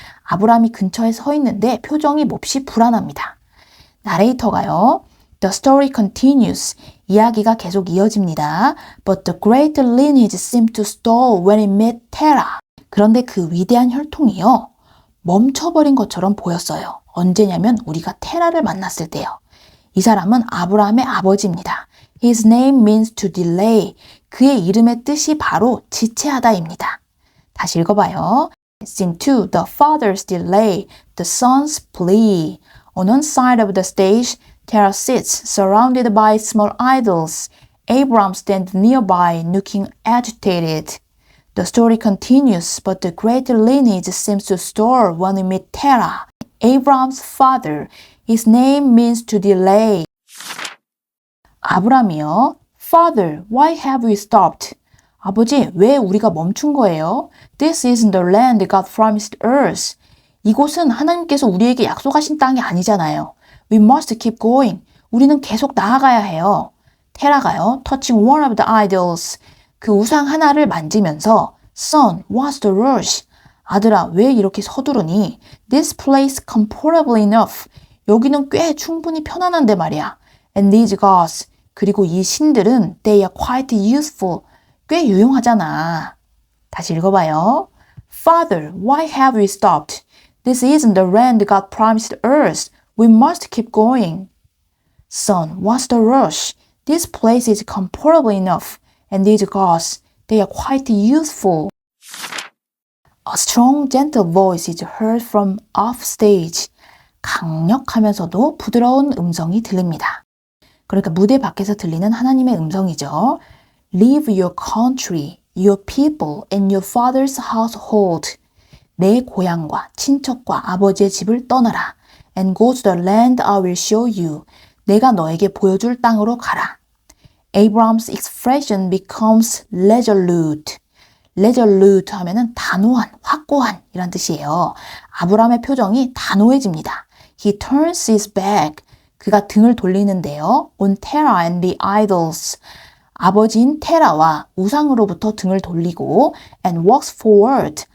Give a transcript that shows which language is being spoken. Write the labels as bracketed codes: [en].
[ko] 아브람이 근처에 서 있는데 표정이 몹시 불안합니다. 나레이터가요. [en] The story continues. [ko] 이야기가 계속 이어집니다. [en] But the great lineage seemed to stall when it met Terah. [ko] 그런데 그 위대한 혈통이요. 멈춰버린 것처럼 보였어요. 언제냐면 우리가 테라를 만났을 때요. 이 사람은 아브라함의 아버지입니다. [en] His name means to delay. [ko] 그의 이름의 뜻이 바로 지체하다입니다. 다시 읽어봐요. Scene 2. [en] The father's delay, the son's plea. On one side of the stage, Terah sits, surrounded by small idols. Abram stands nearby, looking agitated. The story continues, but the great lineage seems to stall when we meet Terah, Abram's father. His name means to delay. [ko] 아브람이요. [en] Father, why have we stopped? [ko] 아버지, 왜 우리가 멈춘 거예요? [en] This isn't the land God promised us. [ko] 이곳은 하나님께서 우리에게 약속하신 땅이 아니잖아요. [en] We must keep going. [ko] 우리는 계속 나아가야 해요. 테라가요. [en] Touching one of the idols. [ko] 그 우상 하나를 만지면서 [en] Son, what's the rush? [ko] 아들아, 왜 이렇게 서두르니? [en] This place comfortable enough. [ko] 여기는 꽤 충분히 편안한데 말이야. [en] And these gods. [ko] 그리고 이 신들은 [en] they are quite useful. [ko] 꽤 유용하잖아. 다시 읽어봐요. [en] Father, why have we stopped? This isn't the land God promised us. We must keep going. Son, what's the rush? This place is comfortable enough. And these gods, they are quite useful. A strong, gentle voice is heard from off stage. [ko] 강력하면서도 부드러운 음성이 들립니다. 그러니까 무대 밖에서 들리는 하나님의 음성이죠. [en] Leave your country, your people, and your father's household. [ko] 내 고향과 친척과 아버지의 집을 떠나라. [en] And go to the land I will show you. [ko] 내가 너에게 보여줄 땅으로 가라. [en] Abram's expression becomes resolute. [ko] resolute 하면은 단호한, 확고한 이란 뜻이에요. 아브람의 표정이 단호해집니다. [en] He turns his back. [ko] 그가 등을 돌리는데요. [en] On Terah and the idols. [ko] 아버지인 테라와 우상으로부터 등을 돌리고 [en] and walks forward.